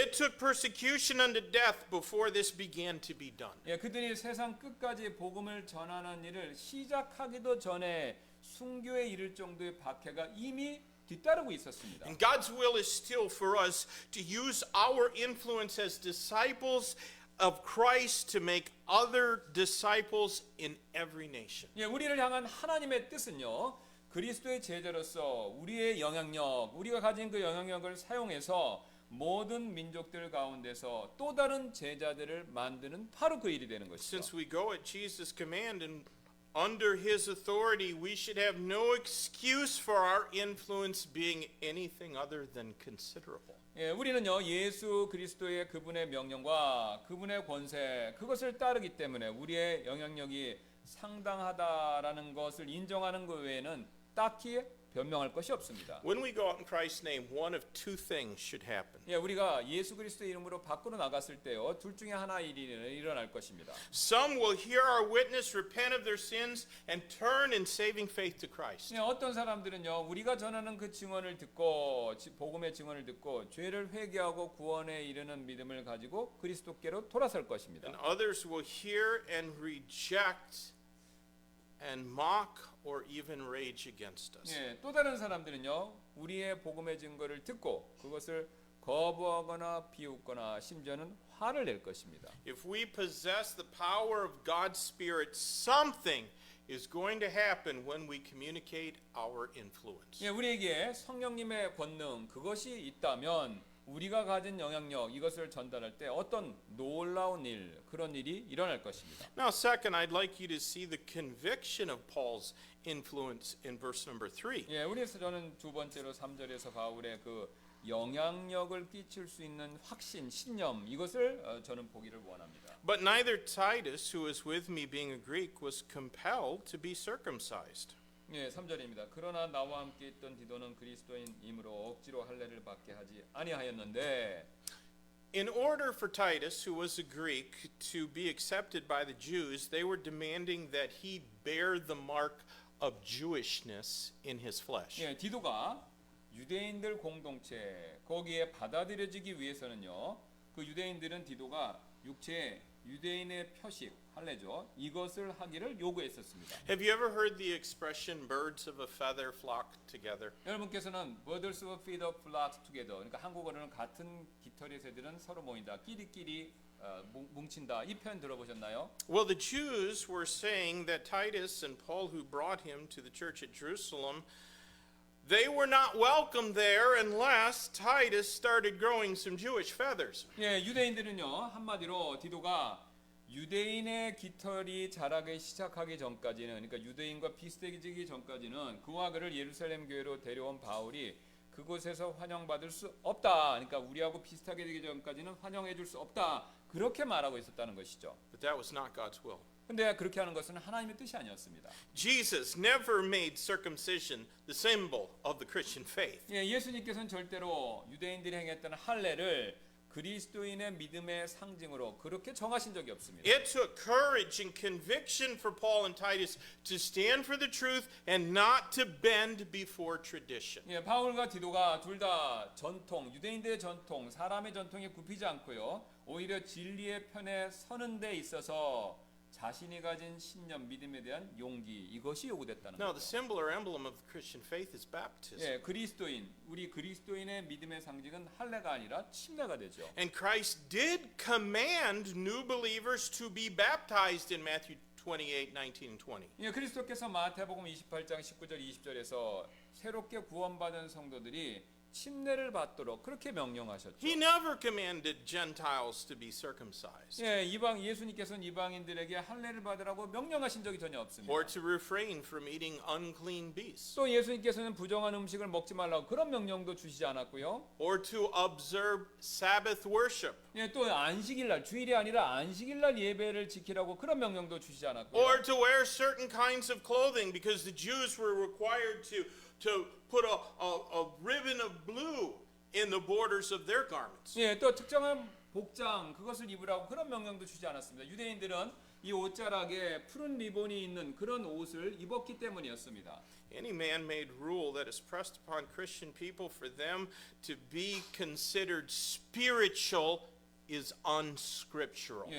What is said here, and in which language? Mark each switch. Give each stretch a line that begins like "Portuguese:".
English: It took persecution unto death before this began to be done.
Korean: 예, 그들이 세상 끝까지 복음을 전하는 일을 시작하기도 전에 순교에 이를 정도의 박해가 이미 뒤따르고 있었습니다.
English: And God's will is still for us to use our influence as disciples of Christ to make other disciples in every nation.
Korean: 예, 우리를 향한 하나님의 뜻은요. 그리스도의 제자로서 우리의 영향력, 우리가 가진 그 영향력을 사용해서 모든 민족들 가운데서 또 다른 제자들을 만드는 바로 그 일이 되는 것이죠.
English: Since we go at Jesus' command and under his authority, we should have no excuse for our influence being anything other than considerable.
Korean: 예, 우리는요 예수 그리스도의 그분의 명령과 그분의 권세 그것을 따르기 때문에 우리의 영향력이 상당하다라는 것을 인정하는 것 외에는 딱히 변명할 것이 없습니다.
English: When we go out in Christ's name, one of two things should happen.
Korean: 예, 우리가 예수 그리스도의 이름으로 밖으로 나갔을 때요 둘 중에 하나 일이 일어날 것입니다.
English: Some will hear our witness, repent of their sins, and turn in saving faith to Christ.
Korean: 예, 어떤 사람들은요 우리가 전하는 그 증언을 듣고 복음의 증언을 듣고 죄를 회개하고 구원에 이르는 믿음을 가지고 그리스도께로 돌아설 것입니다.
English: And others will hear and reject and mock or even rage against us.
Korean: 예, 또 다른 사람들은요 우리의 복음의 증거를 듣고 그것을 거부하거나 비웃거나 심지어는 화를 낼 것입니다.
English: If we possess the power of God's Spirit, something is going to happen when we communicate our influence.
Korean: 예, 우리에게 성령님의 권능 그것이 있다면 우리가 가진 영향력 이것을 전달할 때 어떤 놀라운 일 그런 일이 일어날 것입니다.
English: Now, second, I'd like you to see the conviction of Paul's influence in verse number 3.
Korean: 예, 우리에서 저는 두 번째로 3절에서 바울의 그 영향력을 끼칠 수 있는 확신, 신념 이것을 저는 보기를 원합니다.
English: But neither Titus, who was with me being a Greek, was compelled to be circumcised.
Korean: 예, 3절입니다. 그러나 나와 함께 있던 디도는 그리스도인이므로 억지로 할례를 받게 하지 아니하였는데
English: In order for Titus, who was a Greek, to be accepted by the Jews, they were demanding that he bear the mark of Jewishness in his flesh.
Korean: 예, 디도가 유대인들 공동체 거기에 받아들여지기 위해서는요. 그 유대인들은 디도가 육체에 유대인의 표식 할례죠. 이것을 하기를 요구했었습니다.
English: Have you ever heard the expression birds of a feather flock together?
Korean: 여러분께서는
English: birds of a feather flock together.
Korean: 그러니까 한국어로는 같은 깃털의 새들은 서로 모인다. 끼리끼리 뭉친다. 이 표현 들어보셨나요?
English: Well, the Jews were saying that Titus and Paul, who brought him to the church at Jerusalem, they were not welcome there unless Titus started growing some Jewish feathers.
Korean: 예, 유대인들은요. 한마디로 디도가 유대인의 깃털이 자라기 시작하기 전까지는 그러니까 유대인과 비슷해지기 전까지는 그와 그를 예루살렘 교회로 데려온 바울이 그곳에서 환영받을 수 없다. 그러니까 우리하고 비슷하게 되기 전까지는 환영해 줄 수 없다. 그렇게 말하고 있었다는 것이죠.
English: But that was not God's will.
Korean: 근데 그렇게 하는 것은 하나님의 뜻이 아니었습니다.
English: Jesus never made circumcision the symbol of the Christian faith.
Korean: 예, 예수님께서는 절대로 유대인들이 행했던 할례를 그리스도인의 믿음의 상징으로 그렇게 정하신 적이 없습니다.
English: It took courage and conviction for Paul and Titus to stand for the truth and not to bend before tradition.
Korean: 예, 바울과 디도가 둘 다 전통, 유대인들의 전통, 사람의 전통에 굽히지 않고요. 오히려 진리의 편에 서는 데 있어서 자신이 가진 신념, 믿음에 대한 용기 이것이 요구됐다는
English: Now, the
Korean: 거죠.
English: symbol or emblem of the Christian faith is baptism.
Korean: 예, 그리스도인, 우리 그리스도인의 믿음의 상징은 할례가 아니라 침례가 되죠.
English: And Christ did command new believers to be baptized in Matthew 28, 19, and 20.
Korean: 예, 그리스도께서 마태복음 28장 19절 20절에서 새롭게 구원받은 성도들이 침례를 받도록 그렇게 명령하셨죠.
English: He never commanded Gentiles to be circumcised
Korean: 예, 예수님께서는 이방인들에게 할례를 받으라고 명령하신 적이 전혀 없습니다.
English: or to refrain from eating unclean beasts
Korean: 또 예수님께서는 부정한 음식을 먹지 말라고 그런 명령도 주시지 않았고요.
English: or to observe Sabbath worship
Korean: 예, 또 안식일날 주일이 아니라 안식일날 예배를 지키라고 그런 명령도 주시지 않았고요.
English: or to wear certain kinds of clothing because the Jews were required to put a ribbon of blue in the borders of their garments.
Korean: 예, 또 특정한 복장 그것을 입으라고 그런 명령도 주지 않았습니다. 유대인들은 이 옷자락에 푸른 리본이 있는 그런 옷을 입었기 때문이었습니다.
English: Any man-made rule that is pressed upon Christian people for them to be considered spiritual is unscriptural.